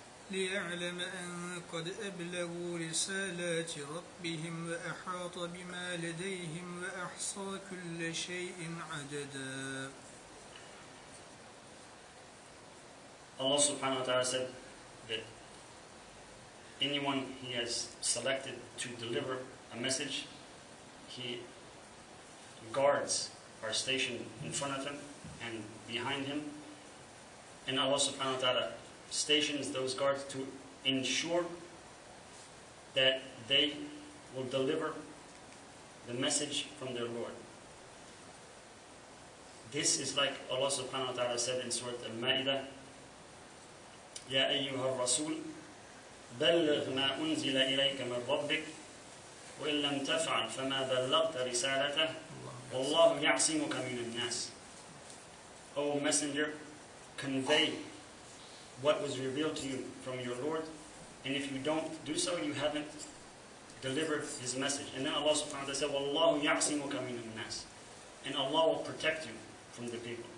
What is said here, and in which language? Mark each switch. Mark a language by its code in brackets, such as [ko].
[ar] ليعلم أن قد أبلغوا رسالات ربهم وأحاط بما لديهم وأحصى كل شيء عددا. [en] Allah subhanahu wa ta'ala said that anyone he has selected to deliver a message, he guards are stationed in front of him and behind him. And Allah subhanahu wa ta'ala stations those guards to ensure that they will deliver the message from their Lord. This is like Allah subhanahu wa ta'ala said in Surah Al-Ma'idah, [ar] يا أيها الرسول بلغ ما أنزل إليك من ربك وإن لم تفعل فما بلغت رسالته والله يعصمك من الناس. [en] O Messenger, convey what was revealed to you from your Lord, and if you don't do so, you haven't delivered His message. And then Allah subhanahu wa ta'ala said, [ar] وَاللَّهُ يَعْصِمُكَ مِنَ النَّاسِ. [en] And Allah will protect you from the people.